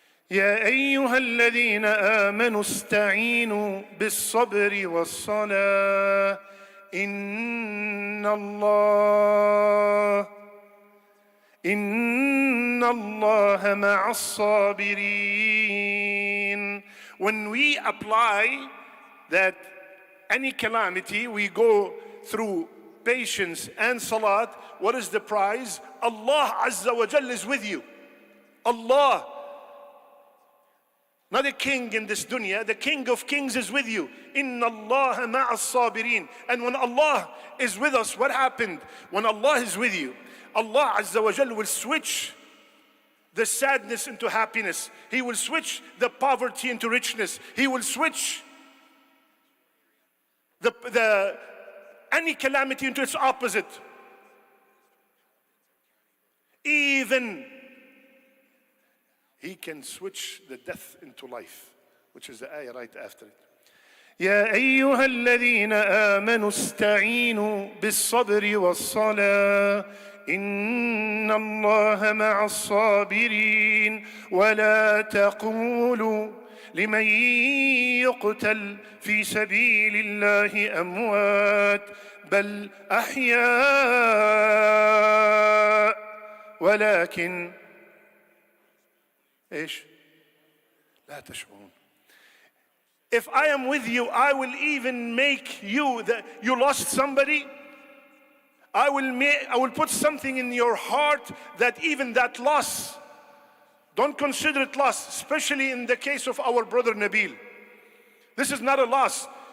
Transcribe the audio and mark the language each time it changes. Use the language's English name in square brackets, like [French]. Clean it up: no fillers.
[Arabic] يا أيها الذين آمنوا استعينوا بالصبر والصلاة إن الله مع الصابرين. [English] When we apply that any calamity, we go through patience and salat, what is the prize? Allah Azza wa Jal is with you. Allah, not a king in this dunya, the King of Kings is with you. [Arabic] Inna Allah ma'as sabirin. [English] And when Allah is with us, what happened? When Allah is with you, Allah Azza wa Jal will switch the sadness into happiness. He will switch the poverty into richness. He will switch the any calamity into its opposite. Even He can switch the death into life, which is the ayah right after it. [Arabic] يا أيها الذين آمنوا استعينوا بالصبر والصلاة إن الله مع الصابرين ولا تقولوا لمن يقتل في سبيل الله أموات بل أحياء ولكن إيش لا تشعرون. [English] If I am with you, I will even make you that you lost somebody. I will put something in your heart that even that loss, don't consider it loss, especially in the case of our brother Nabil. This is not a loss.